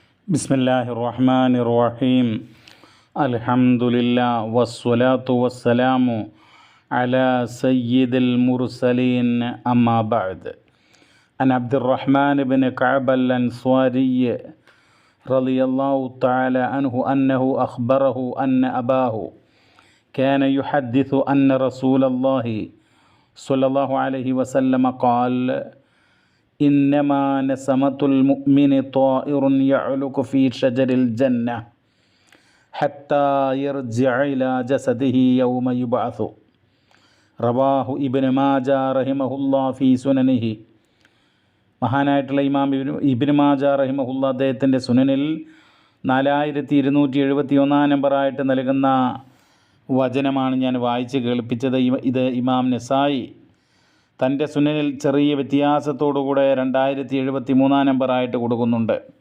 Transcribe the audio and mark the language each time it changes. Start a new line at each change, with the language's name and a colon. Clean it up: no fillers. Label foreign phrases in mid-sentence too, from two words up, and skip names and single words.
Arabic: بسم الله الرحمن الرحيم الحمد لله والصلاة والسلام على سيد المرسلين أما بعد عن عبد الرحمن ابن كعب الأنصاري رضي الله تعالى عنه أنه أخبره أن أباه كان يحدث أن رسول الله صلى الله عليه وسلم قال إنما نسمة المؤمن طائر يعلق في شجر الجنة حتى يرجع إلى جسده يوم يبعث رواه ابن ماجه رحمه الله في سننه.
Malayalam: മഹാനായിട്ടുള്ള ഇമാം ഇബ്നു മാജ റഹിമഹുല്ല അദ്ദേഹത്തിൻ്റെ സുനനിൽ 4271 നമ്പറായിട്ട് നൽകുന്ന വചനമാണ് ഞാൻ വായിച്ച് കേൾപ്പിച്ചത്. ഇത് ഇമാം നസായി തൻ്റെ സുനനിൽ ചെറിയ വ്യത്യാസത്തോടുകൂടെ 2073 നമ്പറായിട്ട് കൊടുക്കുന്നുണ്ട്.